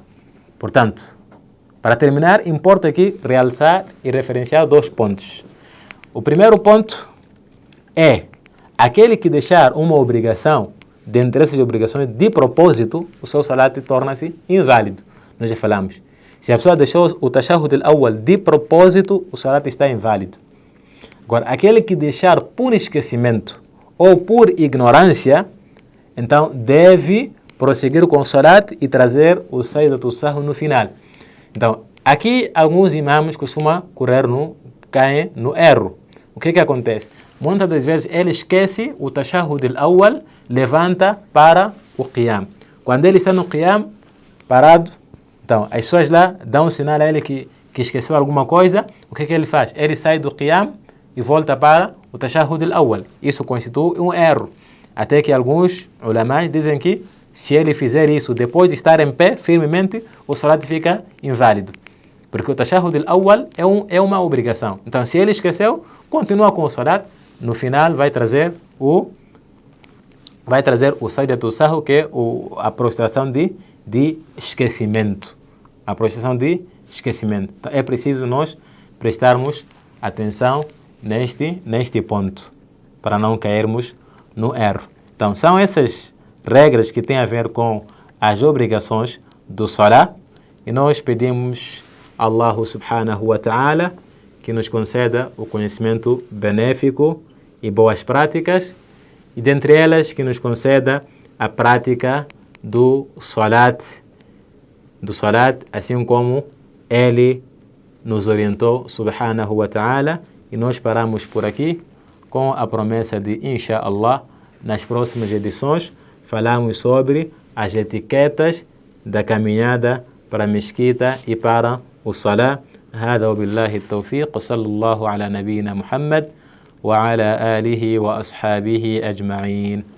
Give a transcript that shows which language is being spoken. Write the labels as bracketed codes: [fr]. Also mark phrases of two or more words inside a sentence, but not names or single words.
[pt] Portanto, para terminar, importa aqui realçar e referenciar 2 pontos. O primeiro ponto é aquele que deixar uma obrigação, dentre essas obrigações, de propósito, o seu salat torna-se inválido. Nós já falamos. Se a pessoa deixou o [ar] التشهد الأول [pt] de propósito, o salat está inválido. Agora, aquele que deixar por esquecimento ou por ignorância, então deve prosseguir com o salat e trazer o [ar] سجدة السهو [pt] no final. Então, aqui alguns imãs costumam caem no erro. O que acontece? Muitas das vezes ele esquece o [ar] التشهد الأول, [pt] levanta para o qiyam. Quando ele está no qiyam, parado, então as pessoas lá dão um sinal a ele que esqueceu alguma coisa. O que ele faz? Ele sai do qiyam e volta para o [ar] التشهد الأول. [pt] Isso constitui um erro. Até que alguns ulamás dizem que se ele fizer isso depois de estar em pé firmemente, o salat fica inválido. Porque o [ar] التشهد الأول [pt] é uma obrigação. Então, se ele esqueceu, continua com o salat. No final, vai trazer o [ar] سجدة السهو, [pt] que é a prostração de esquecimento. A prostração de esquecimento. Então, é preciso nós prestarmos atenção neste ponto, para não cairmos no erro. Então, são essas regras que têm a ver com as obrigações do salah, e nós pedimos a [ar] الله سبحانه وتعالى [pt] que nos conceda o conhecimento benéfico e boas práticas, e dentre elas que nos conceda a prática do salat, assim como ele nos orientou [ar] سبحانه وتعالى. [pt] E nós paramos por aqui com a promessa de, inshallah, nas próximas edições falamos sobre as etiquetas da caminhada para a mesquita e para o salah. [ar] هذا وبالله التوفيق وصلى الله على نبينا محمد وعلى آله وأصحابه أجمعين.